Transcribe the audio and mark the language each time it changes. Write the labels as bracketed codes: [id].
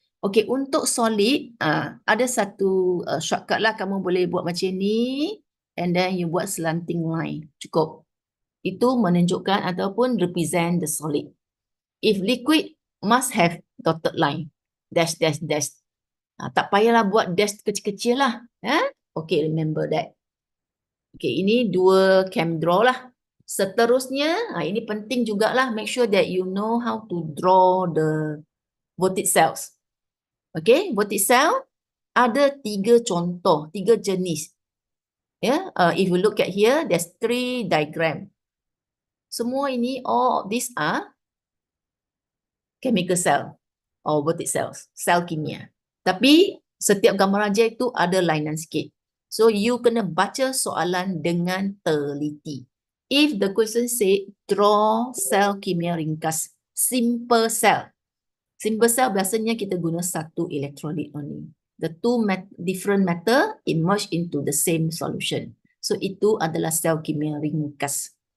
[ms] Okay, untuk solid, ada satu shortcut lah, kamu boleh buat macam ni. [en] And then you buat slanting line. [ms] Cukup. Itu menunjukkan ataupun [en] represent the solid. If liquid, must have dotted line. Dash, dash, dash. [ms] Tak payahlah buat dash kecil-kecil lah. Okay, remember that. Okay, ini 2 chem draw lah. Seterusnya, ini penting jugalah. [en] Make sure that you know how to draw the Voltaic cells. [ms] Okay, Voltaic cell ada 3 contoh, 3 jenis. [en] Yeah, if you look at here, there's 3 diagram. [ms] Semua ini, [en] all these are chemical cell or Voltaic cells, sel kimia. [ms] Tapi setiap gambar aja itu ada lainan sikit. So you kena baca soalan dengan teliti. [en] If the question say draw sel kimia ringkas, simple cell. [ms] Simple cell biasanya kita guna satu electrolyte only. [en] The two different metal immerse into the same solution. [ms] So itu adalah sel kimia ringkas.